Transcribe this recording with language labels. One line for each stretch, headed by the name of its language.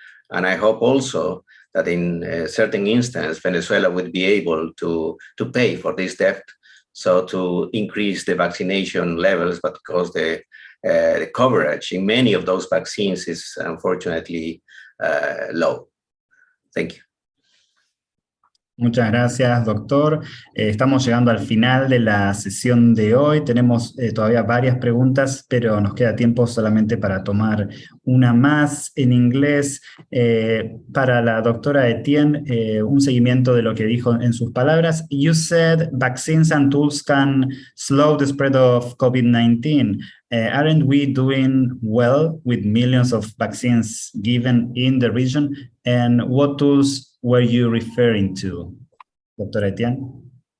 English: And I hope also that in a certain instance, Venezuela would be able to pay for this debt, so to increase the vaccination levels, but because the coverage in many of those vaccines is unfortunately low. Thank you.
Spanish: Muchas gracias, doctor. Estamos llegando al final de la sesión de hoy. Tenemos todavía varias preguntas, pero nos queda tiempo solamente para tomar una más en inglés. Para la doctora Etienne, un seguimiento de lo que dijo en sus palabras.
English: You said vaccines and tools can slow the spread of COVID-19. Aren't we doing well with millions of vaccines given in the region? And what tools were you referring to, Dr. Etienne?